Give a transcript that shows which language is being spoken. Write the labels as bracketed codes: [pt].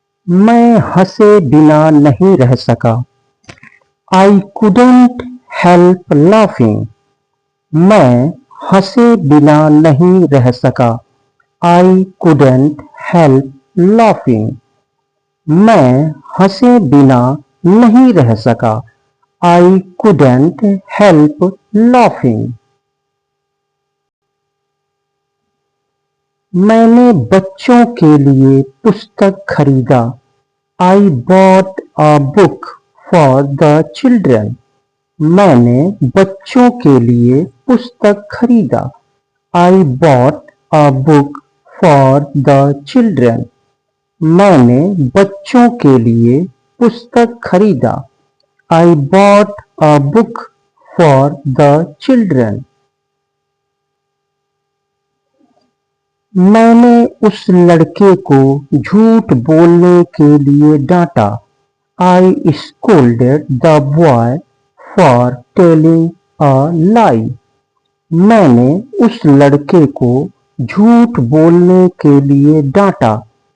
[hi] मैं हंसे बिना नहीं रह सका। [en] I couldn't help laughing. [hi] मैं हंसे बिना नहीं रह सका। [en] I couldn't help laughing. [hi] मैं हंसे बिना नहीं रह सका। [en] I couldn't help laughing. [hi] मैंने बच्चों के लिए पुस्तक खरीदा। [en] I bought a book for the children. [hi] मैंने बच्चों के लिए पुस्तक खरीदा। [en] I bought a book for the children. [hi] मैंने बच्चों के लिए पुस्तक खरीदा। [en] I bought a book for the children. [hi] मैंने उस लड़के को झूठ बोलने के लिए डांटा। [en] I scolded the boy for telling a lie. [hi] मैंने उस लड़के को झूठ बोलने के लिए डांटा।